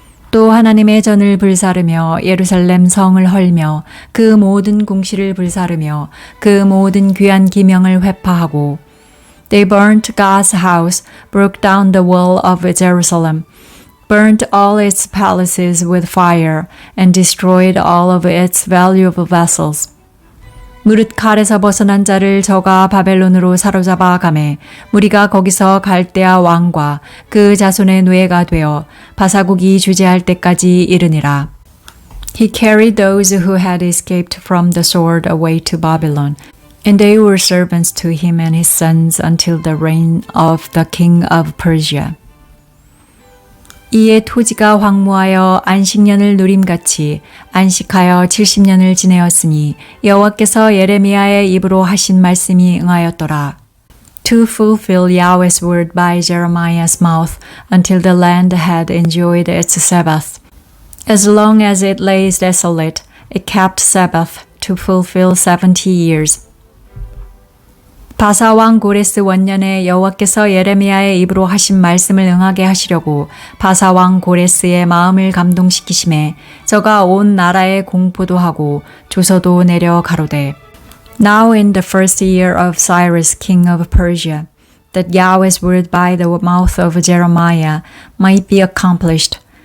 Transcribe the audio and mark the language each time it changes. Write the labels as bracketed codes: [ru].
[ko] 또 하나님의 전을 불사르며 예루살렘 성을 헐며 그 모든 궁시를 불사르며 그 모든 귀한 기명을 회파하고 [en] They burnt God's house, broke down the wall of Jerusalem, burnt all its palaces with fire, and destroyed all of its valuable vessels. [ko] 무릇 칼에서 벗어난 자를 저가 바벨론으로 사로잡아 가매 무리가 거기서 갈대아 왕과 그 자손의 노예가 되어 바사국이 주재할 때까지 이르니라. [en] He carried those who had escaped from the sword away to Babylon, and they were servants to him and his sons until the reign of the king of Persia. [ko] 이에 토지가 황무하여 안식년을 누림같이 안식하여 70년을 지내었으니 여호와께서 예레미야의 입으로 하신 말씀이 응하였더라. [en] To fulfill Yahweh's word by Jeremiah's mouth until the land had enjoyed its Sabbath. As long as it lay desolate, it kept Sabbath to fulfill 70 years. [ko] 바사왕 고레스 원년에 여호와께서 예레미야의 입으로 하신 말씀을 응하게 하시려고 바사왕 고레스의 마음을 감동시키심에 저가 온 나라에 공포도 하고 조서도 내려 가로되 [en] Now in the first year of Cyrus king of Persia, that Yahweh's word by the mouth of Jeremiah might be accomplished,